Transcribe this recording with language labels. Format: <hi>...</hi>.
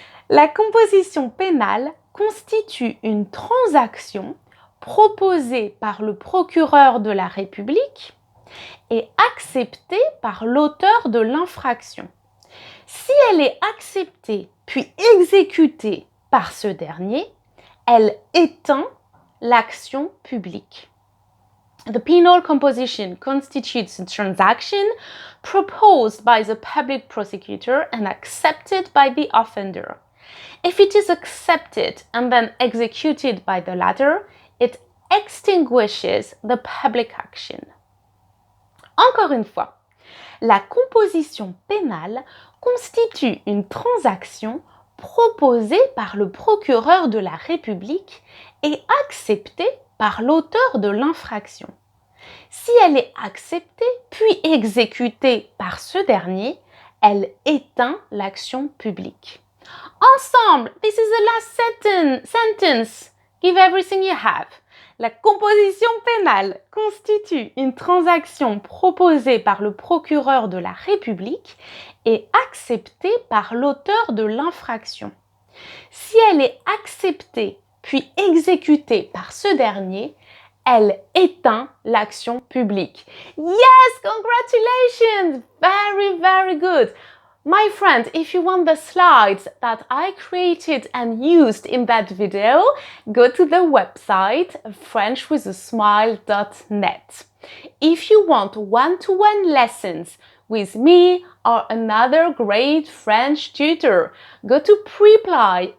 <fr>La composition pénale constitue une transaction proposée par le procureur de la République et acceptée par l'auteur de l'infraction. Si elle est acceptée puis exécutée par ce dernier, elle éteint l'action publique.</fr> <en>The penal composition constitutes a transaction proposed by the public prosecutor and accepted by the offender. If it is accepted and then executed by the latter, it extinguishes the public action.</en> <fr>Encore une fois, La composition pénale constitue une transaction proposée par le procureur de la République et acceptée par l'auteur de l'infraction. Si elle est acceptée puis exécutée par ce dernier, elle éteint l'action publique.</fr> <en>Ensemble, this is the last sentence. Give everything you have.</en> <fr>La composition pénale constitue une transaction proposée par le procureur de la République et acceptée par l'auteur de l'infraction. Si elle est acceptée puis exécutée par ce dernier, elle éteint l'action publique.</fr> <en>Yes, congratulations! Very, very good. My friend, if you want the slides that I created and used in that video, go to the website frenchwithasmile.net. If you want one-to-one lessons with me or another great French tutor, go to Preply.</en>